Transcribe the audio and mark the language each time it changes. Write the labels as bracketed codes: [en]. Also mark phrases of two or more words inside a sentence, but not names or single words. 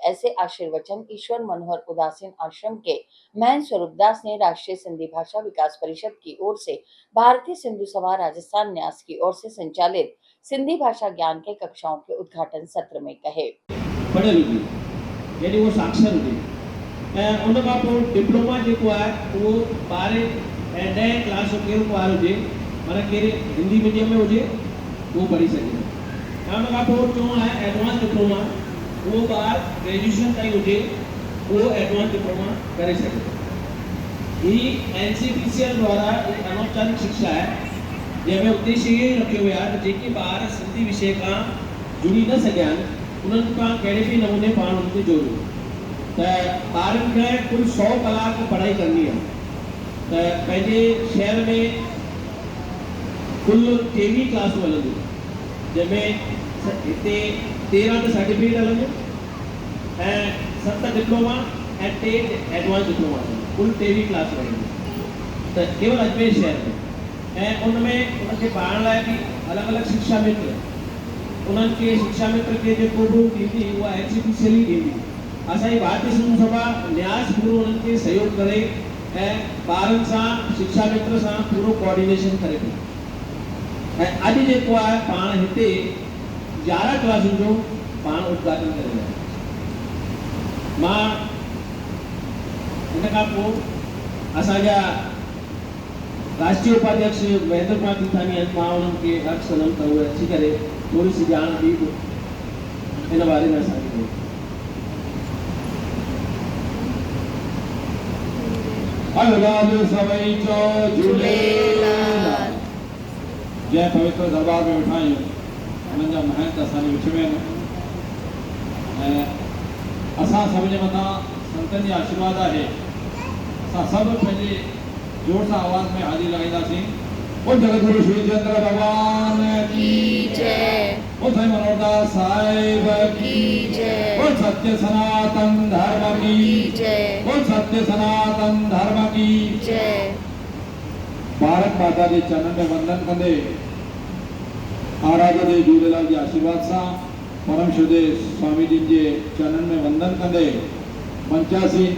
[hi] ऐसे आशीर्वचन ईश्वर मनोहर उदासीन आश्रम के महंत स्वरूपदास ने राष्ट्रीय सिंधी भाषा विकास परिषद की ओर से भारतीय सिंधु सभा राजस्थान न्यास की ओर से संचालित सिंधी भाषा ज्ञान के कक्षाओं के उद्घाटन सत्र में कहे। [sd] यानी वो साक्षर हुजे उन खां पोइ डिप्लोमा जेको आहे उहो 12 ऐं 10 क्लास जो कहिड़ो ॿार हुजे, माना कहिड़े हिंदी मीडियम में हुजे उहो पढ़ी सघे। ऐं उन खां पोइ टियों आहे [en] advance diploma, [sd] उहो ॿार ग्रेजुएशन ताईं हुजे उहो [en] advance diploma [sd] करे सघे। ही [hi] NCPCL द्वारा एक अनौपचारिक शिक्षा है [sd] जंहिंमें उद्देश्य इहो ई रखियो वियो आहे त जेके ॿार सिंधी विषय खां जुड़ी न सघिया आहिनि उन्हनि खां कहिड़े बि नमूने पाण उनखे जोड़ियो। त ॿारनि खे कुल 100 कलाक पढ़ाई करणी आहे। त पंहिंजे शहर में कुल 23 क्लासूं हलंदियूं जंहिंमें हिते 13 त सर्टिफिकेट हलंदियूं ऐं 7 डिप्लोमा ऐं 3 [en] advance diploma [sd] कुल 23 क्लास हलंदियूं। त केवल अजमेर शहर में ऐं उनमें उनखे पढ़ण लाइ बि अलॻि अलॻि शिक्षा मित्र उन्हनि खे शिक्षा मित्र खे जेको बि ॾींदी उहा NCPCL ई ॾींदी। असांजी भारतीय सिंधु सभा न्यास पूरो उन्हनि खे सहयोग करे ऐं ॿारनि सां शिक्षा मित्र सां पूरो कोऑर्डिनेशन करे थो। ऐं अॼु जेको आहे पाण हिते 11 क्लासुनि जो पाण उद्घाटन करे रहिया आहियूं। मां हिन खां पोइ असांजा राष्ट्रीय उपाध्यक्ष महेंद्र कुमार तीर्थानी आहिनि, मां उन्हनि खे अर्ज़ु कंदुमि त उहे अची करे थोड़ी सी ॼाण ॾी इन बारे में असांखे। जय पवित्र दरबार में वेठा आहियूं, उन्हनि जा महंत असांजे विच में आहिनि ऐं असां सभिनी मथां संतनि जी आशीर्वाद आहे। असां सभु पंहिंजे जोर सां आवाज़ में हाज़िरी लॻाईंदासीं। [hi] बोल जगतगुरु श्री चंद्र भगवान की जय, बोल साईं मनोहरदास साहिब की जय, बोल सत्य सनातन धर्म की जय, बोल सत्य सनातन धर्म की जय। भारत माता के चरण में वंदन कंदे आराध्य देव झूलेलाल के आशीर्वाद सां परम श्रद्धेय स्वामी जी के चरण में वंदन कंदे 85